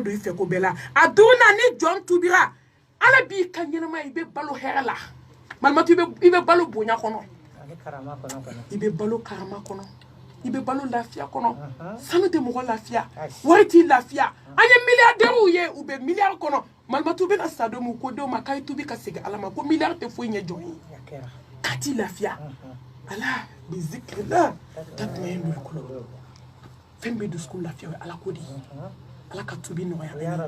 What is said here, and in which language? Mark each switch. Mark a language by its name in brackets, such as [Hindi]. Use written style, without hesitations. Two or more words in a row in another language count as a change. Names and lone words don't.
[Bambara] don i fɛ ko bɛɛ la a dunna ni jɔn tubira ala b'i ka ɲɛnamaya i bɛ balo hɛrɛ la malimatu i bɛ balo bonya kɔnɔ i bɛ balo karama kɔnɔ i bɛ balo lafiya kɔnɔ sanu tɛ mɔgɔ lafiya wari t'i lafiya an ye milliardaires ye u bɛ milliard kɔnɔ malimatu bɛna sa don min ko denw ma k'a ye tubi ka segin ala ma ko milliard tɛ foyi ɲɛ jɔn ye k'a t'i lafiya [Arabic] ألا بذكر الله تطمئن القلوب [Bambara] fɛn bɛ dusukun lafiya o ye ala ko de ye ala ka tubi nɔgɔya